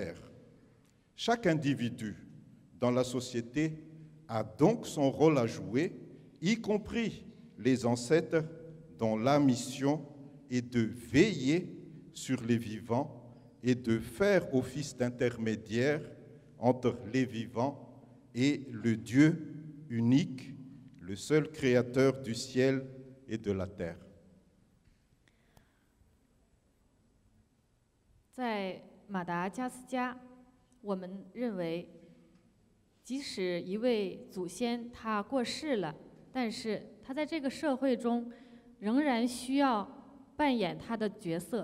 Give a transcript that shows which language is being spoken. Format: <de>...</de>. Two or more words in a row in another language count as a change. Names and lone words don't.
<fr>» Chaque individu dans la société a donc son rôle à jouer, y compris les ancêtres dont la mission est de veiller sur les vivants et de faire office d'intermédiaire entre les vivants et le Dieu unique, le seul créateur du ciel et de la terre.</fr> <zh>在马达加斯加，我们认为，即使一位祖先他过世了，但是他在这个社会中仍然需要扮演他的角色。</zh>